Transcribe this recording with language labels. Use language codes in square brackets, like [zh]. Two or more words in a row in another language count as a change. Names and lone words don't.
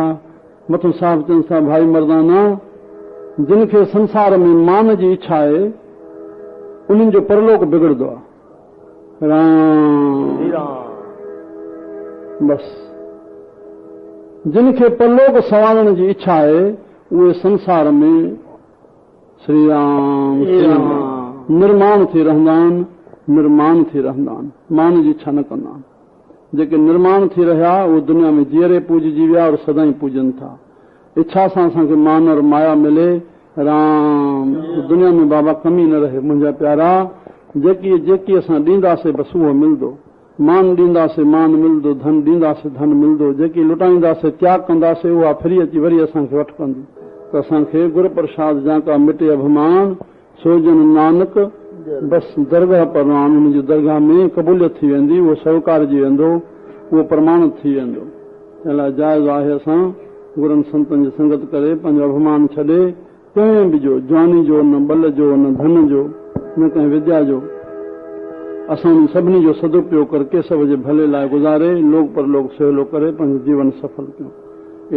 [sd] मथां साहिब चवनि था भाई मर्दाना जिन खे संसार में मान जी इच्छा आहे उन्हनि जो परलोक बिगड़ंदो आहे। बसि जिन खे परलोक संवारण जी इच्छा आहे उहे संसार में श्री राम निर्माण थी रहंदा आहिनि, निर्माण थी रहंदा आहिनि, मान जी इच्छा न कंदा आहिनि। जेके निर्माण थी रहिया उहे दुनिया में जीअरे पूजजी विया और सदाई पूजनि था। इच्छा सां असांखे मान और माया मिले, राम दुनिया में बाबा कमी न रहे। मुंहिंजा प्यारा जेकी असां ॾींदासीं बसि उहो मिलंदो। मान ॾींदासीं मान मिलंदो, धन ॾींदासीं धन मिलंदो। जेकी लुटाईंदासीं त्याग कंदासीं उहा फिरी अची वरी असांखे वठ कंदी। त असांखे [pa] ਗੁਰੂ ਪ੍ਰਸਾਦ ਜਾ ਕਾ ਮਿਟੇ ਅਭਿਮਾਨ ਸੋਜਨ ਨਾਨਕ ਬਸਿ ਦਰਗਾਹ ਪਰਵਾਨ, [sd] हुनजी दरगाह में क़बूलियत थी वेंदी, उहो स्वीकारजी वेंदो, उहो प्रमाणित थी वेंदो। अलाए जाइज़ आहे असां गुरनि संतनि जी संगत करे पंहिंजो अभिमान छॾे कंहिं बि जो, जवानी जो, न बल जो, न धन जो, न कंहिं विद्या जो, असां सभिनी जो सदुपयोग कर केशव जे भले लाइ गुज़ारे लोक परलोक सवलो करे पंहिंजो जीवन सफल कयूं।